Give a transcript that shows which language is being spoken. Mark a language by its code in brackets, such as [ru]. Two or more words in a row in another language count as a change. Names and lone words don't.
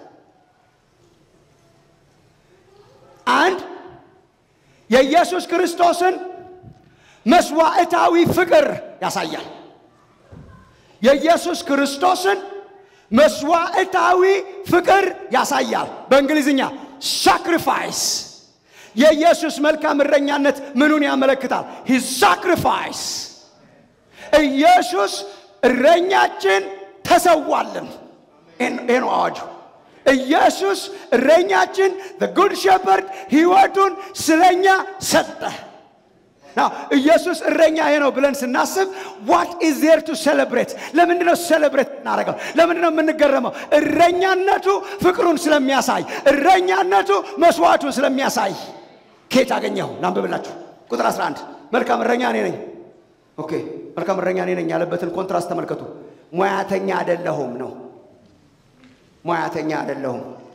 [am] አንድ የኢየሱስ ክርስቶስን መስዋዕታዊ ፍቅር ያሳያል። የኢየሱስ ክርስቶስን መስዋዕታዊ ፍቅር ያሳያል። በእንግሊዝኛ sacrifice የኢየሱስ መልካም እረኛነት ምኑን ያመለክታል? [en] his sacrifice [am] ኢየሱስ እረኛችን ተሰዋልን። ይሄን አዋጁ። ኢየሱስ እረኛችን [en] the good shepherd [am] ሕይወቱን ስለኛ ሰጠ። Now ኢየሱስ እረኛዬ ነው ብለን ስናስብ [en] what is there to celebrate? [am] ለምንድን ነው celebrate እናደርገው? ለምንድን ነው የምንገረመው? እረኛነቱ ፍቅሩን ስለሚያሳይ፣ እረኛነቱ መስዋዕቱን ስለሚያሳይ። ከየት አገኘው? ላንብብላችሁ። ቁጥር 11 መልካም እረኛ እኔ ነኝ። ኦኬ መልካም እረኛ እኔ ነኝ ያለበትን ኮንትራስት ተመልከቱ። ሙያተኛ አይደለሁም ነው። ሙያተኛ አይደለሁም።